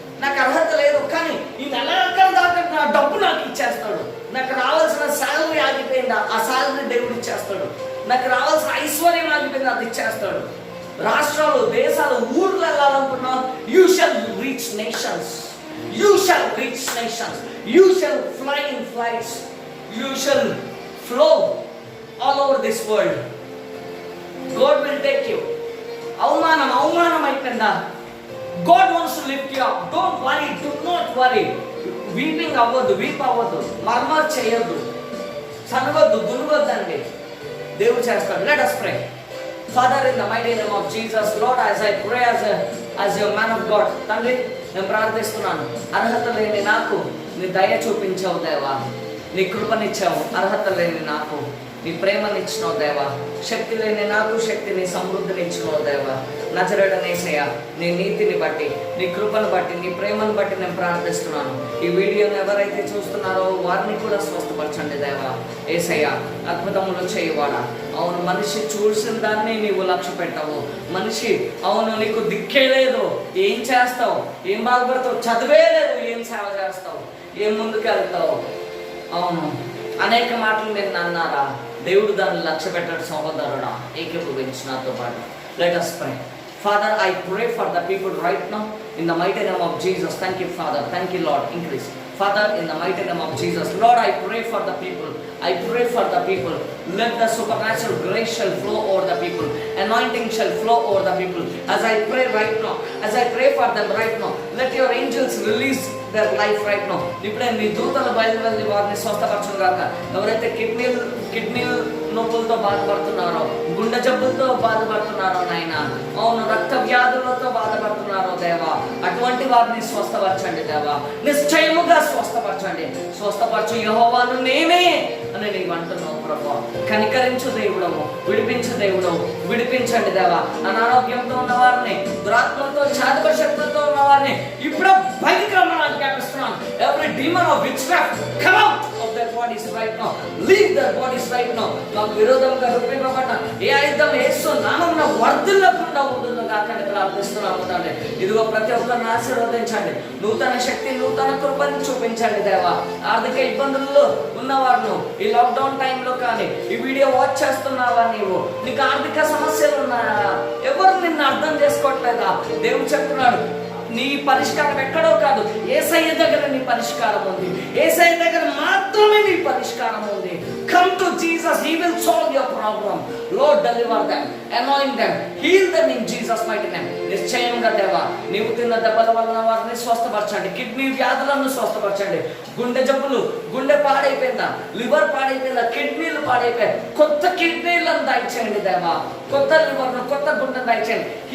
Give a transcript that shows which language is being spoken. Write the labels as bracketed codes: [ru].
[te] నాకు అర్హత లేదు కానీ ఈ నెలల దాకా నా డబ్బు నాకు ఇచ్చేస్తాడు. నాకు రావాల్సిన శాలరీ ఆగిపోయిందా, ఆ శాలరీ దేవుడు ఇచ్చేస్తాడు. నాకు రావాల్సిన ఐశ్వర్యం ఆగిపోయింది, అది ఇచ్చేస్తాడు. రాష్ట్రాలు, దేశాలు, ఊర్లు వెళ్ళాలనుకున్నా, [en] You shall reach nations. You shall reach nations. You shall fly in flights. You shall flow all over this world. God will take you. [te] అవమానం అయిపోయిందా? [en] God wants to lift you up. Don't worry. Do not worry. [te] Weeping అవ్వద్దు, వీప్ అవ్వద్దు, murmur చేయొద్దు, సనగొద్దు, గునుగొద్దండి. దేవుడు చేస్తాడు. [en] Let us pray. Father, in the mighty name of Jesus, Lord, as I pray as your man of God, [te] తండ్రి నేను ప్రార్థిస్తున్నాను. అర్హత లేని నాకు నీ దయ చూపించావు దేవా, నీ కృపనిచ్చావు. అర్హత లేని నాకు నీ ప్రేమనిచ్చినావు దేవా, శక్తి లేని నాకు శక్తిని, సమృద్ధిని ఇచ్చినావు దేవా. నజరేయుడైన యేసయ్యా, నీ నీతిని బట్టి, నీ కృపను బట్టి, నీ ప్రేమను బట్టి నేను ప్రార్థిస్తున్నాను. ఈ వీడియోని ఎవరైతే చూస్తున్నారో వారిని కూడా స్వస్థపరచండి దేవా. యేసయ్యా, అద్భుతములు చేయవాడా. అవును, మనిషి చూసిన దాన్ని నీవు లక్ష్య పెట్టవు. మనిషి అవును నీకు దిక్కే లేదు, ఏం చేస్తావు, ఏం బాగుపడతావు, చదివే లేదు, ఏం సేవ చేస్తావు, ఏం ముందుకు వెళ్తావు. అవును, అనేక మాటలు నేను అన్నారా, దేవుడు దాన్ని లక్ష్య పెట్టాడు. సహోదరుడా, ఏకీభవించు నాతో పాటు. [en] Let us pray. Father, I pray for the people right now in the mighty name of Jesus. Thank you Father. Thank you Lord. Increase. Father, in the mighty name of Jesus, Lord, I pray for the people. I pray for the people. Let the supernatural grace shall flow over the people. Anointing shall flow over the people. As I pray right now, as I pray for them right now, let your angels release their life right now. [te] ఇప్పుడే నీ దూతలు బయలువెళ్ళి వారిని స్వస్థపరచును గాక. ఎవరైతే kidney నొప్పులతో బాధపడుతున్నారో, గుండె జబ్బులతో బాధపడుతున్నారో నాయన, అవును రక్త వ్యాధులతో బాధపడుతున్నారో దేవా, అటువంటి వారిని స్వస్థపరచండి దేవా. నిశ్చయముగా స్వస్థపరచండి. స్వస్థపరచు యెహోవాను నేనే అని నీవు అంటున్నావు ప్రభువా. కనికరించు దేవుడవు, విడిపించు దేవుడవు, విడిపించండి దేవా. అనారోగ్యంతో ఉన్న వారిని, దురాత్మలతో, చాదక శక్తులతో ఉన్న వారిని ఇప్పుడు బయటికి రమ్మని జ్ఞాపిస్తున్నాను. [en] Every demon of witchcraft, come out of their bodies right now. Leave their bodies right now. [te] మాకు విరోధంగా రూపింపబడ్డ ఏ ఆయుధం యేసు నామమున వర్ధిల్లకుండా ఉంటుందో కాకని ప్రార్థిస్తున్నాము తండ్రి. ఇదిగో ప్రతి ఒక్కరిని ఆశీర్వదించండి. నూతన శక్తి, నూతన కృపను చూపించండి దేవా. ఆర్థిక ఇబ్బందుల్లో ఉన్నవారు ఈ లాక్డౌన్ టైంలో కానీ ఈ వీడియో వాచ్ చేస్తున్నావా, నీకు ఆర్థిక సమస్యలు ఉన్నాయా, ఎవరు నిన్ను అర్థం చేసుకోవట్లేదా? దేవుడు చెప్తున్నాడు, నీ పరిష్కారం ఎక్కడో కాదు, యేసయ్య దగ్గర నీ పరిష్కారం ఉంది. యేసయ్య దగ్గర మాత్రమే నీ పరిష్కారం ఉంది. [en] Come to Jesus, He will solve your problem. Lord, deliver them, anoint them, heal them in Jesus' mighty name. [te] నిశ్చయంగా దేవా, నీవు తిన్న దెబ్బల వలన వారిని స్వస్థపరచండి. కిడ్నీ వ్యాధులను స్వస్థపరచండి. గుండె జబ్బులు, గుండె పాడైపోయిందా, లివర్ పాడైపోయిందా, కిడ్నీలు పాడైపోయాయి, కొత్త కిడ్నీలను దయచేయండి దేవా. కొత్త లివర్ను, కొత్త గుండె దయచేయండి.